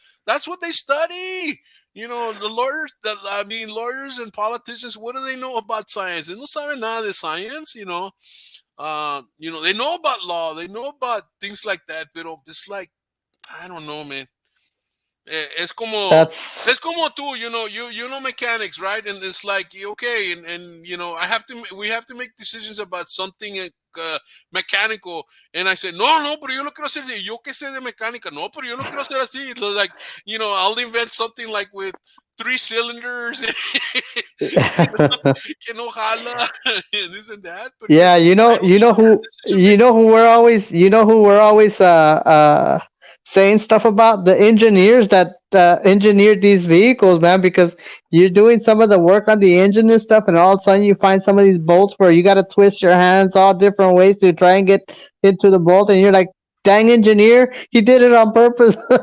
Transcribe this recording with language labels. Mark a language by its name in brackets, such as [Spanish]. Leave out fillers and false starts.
[English] That's what they study. The lawyers, lawyers and politicians, what do they know about science? They [Spanish] no saben nada de [English] science, they know about law, they know about things like that, [Spanish] pero [English] it's like, I don't know, man. [Spanish] Es como, [English] That's [Spanish] es como tú, [English] you know mechanics, right? And it's like, okay, and we have to make decisions about something mechanical. And I said, [Spanish] no, pero yo lo quiero hacer así. Yo que sé de mecánica, no, pero yo lo quiero hacer así. [English] It was like, I'll invent something like with 3 cylinders, [Spanish] que no jala, [English] and this and that. But yeah. it's, I don't know, man. This is your Who we're always saying stuff about the engineers that engineered these vehicles, man, because you're doing some of the work on the engine and stuff, and all of a sudden you find some of these bolts where you got to twist your hands all different ways to try and get into the bolt, and you're like, dang engineer, he did it on purpose.